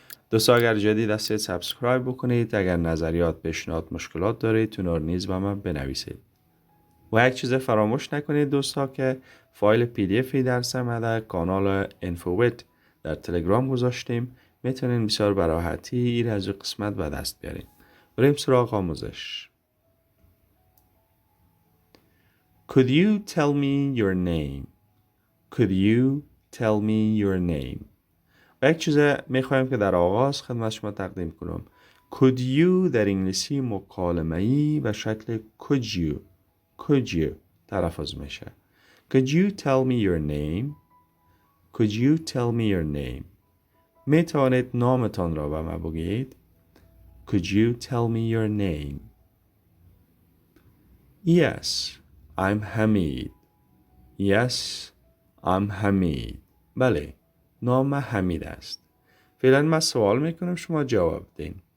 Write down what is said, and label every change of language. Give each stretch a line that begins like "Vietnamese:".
Persian: دوستان اگر جدید هستید سابسکرایب بکنید. اگر نظریات، پیشنهاد، مشکلات دارید اونها رو نیز به من بنویسید. و یک چیز فراموش نکنید دوستا که فایل پی دی افی درس ما در کانال اینفوت در تلگرام گذاشتیم. میتونین بسیار به راحتی این از قسمت به دست بیارین. بریم سراغ آموزش.
English: Could you tell me your name? Could you tell me your name?
Persian: و یک چیز میخوایم که در آغاز خدمت شما تقدیم کنم.
English: Could you
Persian: در انگلیسی مکالمه‌ای به شکل
English: could you
Persian: تلفظ میشه.
English: Could you tell me your name? Could you tell me your name?
Persian: میتوانید نامتان را به من بگید.
English: Could you tell me your name? Yes, I'm Hamid. Yes, I'm Hamid.
Persian: بله، نام حمید است. فعلا من سوال میکنم شما جواب دین.